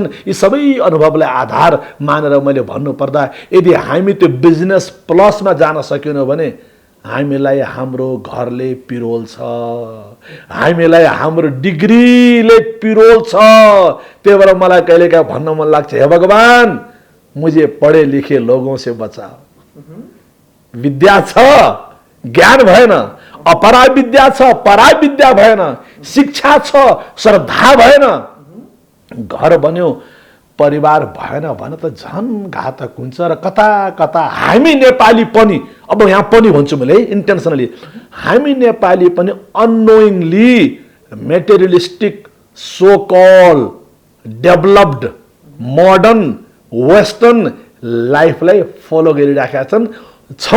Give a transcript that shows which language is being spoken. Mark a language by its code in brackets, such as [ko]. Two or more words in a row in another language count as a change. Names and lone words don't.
[ne] यी सबै अनुभवलाई आधार मानेर मैले भन्नुपर्दा यदि हामी त्यो बिजनेस प्लसमा जान सकेनौँ भने हामीलाई हाम्रो घरले पिरोल छ, हामीलाई हाम्रो डिग्रीले पिरोल छ। त्यही भएर मलाई कहिलेकाहीँ भन्न मन लाग्छ, [hi] हे भगवान मुझे पढे लिखे लोगों से बचाओ। [ne] विद्या छ, ज्ञान भएन, अपरा विद्या छ, परा विद्या भएन, शिक्षा छ, श्रद्धा भएन, घर बन्यो, परिवार भएन भने त झन् घातक हुन्छ। र कता कता हामी नेपाली पनि, अब यहाँ पनि भन्छु मैले इन्टेन्सनली, हामी नेपाली पनि [en] unknowingly materialistic so called developed modern western [ne] लाइफलाई फलो गरिराखेका छौँ।